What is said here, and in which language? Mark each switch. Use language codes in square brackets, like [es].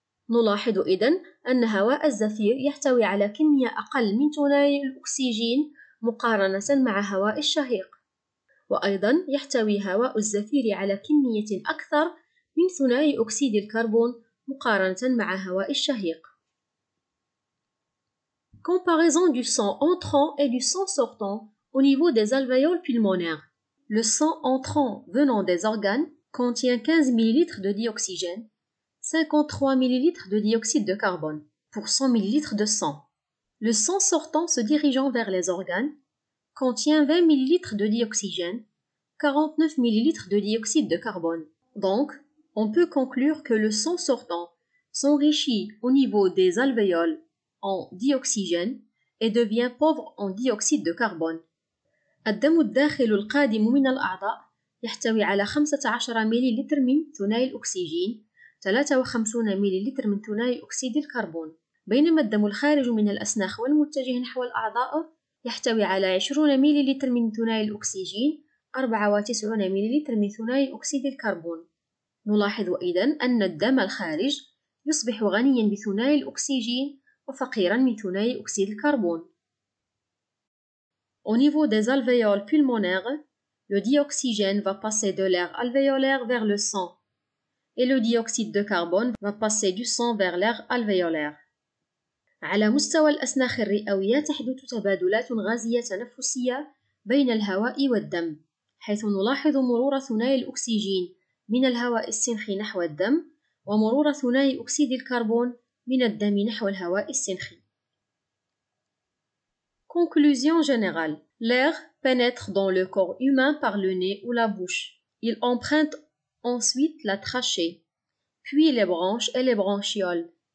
[ar] نلاحظ إذن أن هواء الزفير يحتوي على كمية أقل من ثاني الأكسجين مقارنة مع هواء الشهيق، وأيضا يحتوي هواء الزفير على كمية أكثر من ثاني أكسيد الكربون مقارنة مع هواء الشهيق. [fr] Comparaison du sang entrant et du sang sortant au niveau des alvéoles pulmonaires. Le sang entrant venant des organes contient 15 ml de dioxygène, 53 ml de dioxyde de carbone pour 100 ml de sang. Le sang sortant se dirigeant vers les organes contient 20 ml de dioxygène, 49 ml de dioxyde de carbone. Donc, on peut conclure que le sang sortant s'enrichit au niveau des alvéoles en dioxygène et devient pauvre en dioxyde de carbone. [ar] الدم الداخل القادم من الأعضاء يحتوي على 15 مليلتر من ثاني الأكسجين، 53 مليلتر من ثاني أكسيد الكربون، بينما الدم الخارج من الأسناخ والمتجه نحو الأعضاء يحتوي على 20 مليلتر من ثاني الأكسجين، 94 مليلتر من ثاني أكسيد الكربون. نلاحظ إذن أن الدم الخارج يصبح غنيا بثاني الأكسجين وفقيرا من ثاني أكسيد الكربون. [fr] Au niveau des alvéoles pulmonaires, le dioxygène va passer de l'air alvéolaire vers le sang et le dioxyde de carbone va passer du sang vers l'air alvéolaire. [ar] على مستوى الأسناخ الرئوية تحدث تبادلات غازية تنفسية بين الهواء والدم، حيث نلاحظ مرور ثاني الأكسجين من الهواء السنخي نحو الدم ومرور ثاني أكسيد الكربون من الدم نحو الهواء السنخي. [fr] Conclusion générale. L'air pénètre dans le corps humain par le nez ou la bouche. Il emprunte ensuite la trachée, puis les bronches et les bronchioles.